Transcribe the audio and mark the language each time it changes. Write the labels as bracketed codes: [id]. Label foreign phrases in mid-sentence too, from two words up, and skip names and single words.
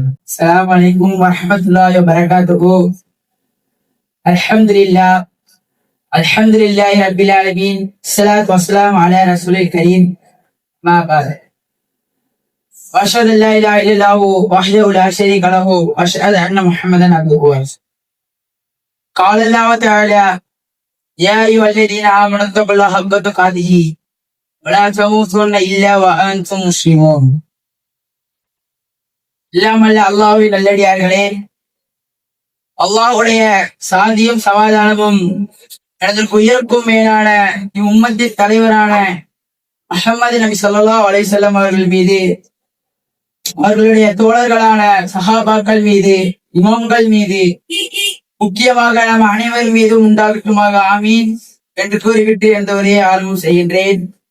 [ar] السلام عليكم ورحمة الله وبركاته. الحمد لله الحمد لله رب العالمين. الصلاة والسلام على الرسول الكريم. أما بعد. وأشهد أن لا إله إلا الله وحده لا شريك له وأشهد أن محمدا عبده ورسوله. قال الله تعالى يا أيها الذين آمنوا اتقوا الله حق تقاته ولا تموتن إلا وأنتم مسلمون. [ta] இல்லாமல்ல அல்லாஹ்வின் நல்லடியார்களே, அல்லாஹ்வுடைய சாந்தியும் சமாதானமும் எனதற்கு உயிருக்கும் மேலான இம்மும்மத்தின் தலைவரான முஹம்மது நபி [ar] صلى الله عليه وسلم [ta] அவர்கள் மீது, அவர்களுடைய தோழர்களான சஹாபாக்கள் மீது, இமாம்கள் மீது, முக்கியமாக நம் அனைவர் மீதும் உண்டாகட்டுமாக ஆமீன் என்று கூறிவிட்டு என்ற உரையை ஆரம்பம் செய்கின்றேன்.